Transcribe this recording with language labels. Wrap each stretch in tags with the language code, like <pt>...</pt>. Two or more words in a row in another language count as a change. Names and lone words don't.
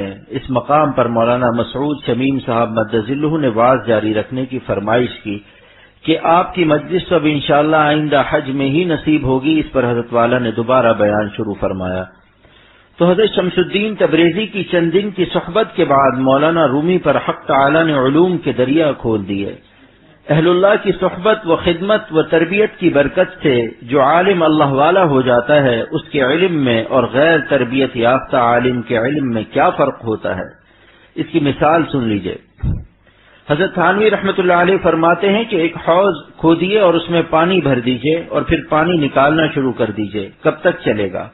<ur>اس مقام پر مولانا مسعود شمیم صاحب مدظلہ نے واز جاری رکھنے کی فرمائش کی کہ آپ کی مجلس اب انشاءاللہ آئندہ حج میں ہی نصیب ہوگی، اس پر حضرت والا نے دوبارہ بیان شروع فرمایا۔ تو حضرت شمس الدین تبریزی کی چند دن کی صحبت کے بعد مولانا رومی پر حق تعالی نے علوم کے دریا کھول دیے۔ اہل اللہ کی صحبت و خدمت و تربیت کی برکت سے جو عالم اللہ والا ہو جاتا ہے، اس کے علم میں اور غیر تربیت یافتہ عالم کے علم میں کیا فرق ہوتا ہے، اس کی مثال سن لیجئے۔ حضرت تھانوی رحمۃ اللہ علیہ فرماتے ہیں کہ ایک حوض کھودیے اور اس میں پانی بھر دیجئے اور پھر پانی نکالنا شروع کر دیجئے، کب تک چلے گا؟</ur>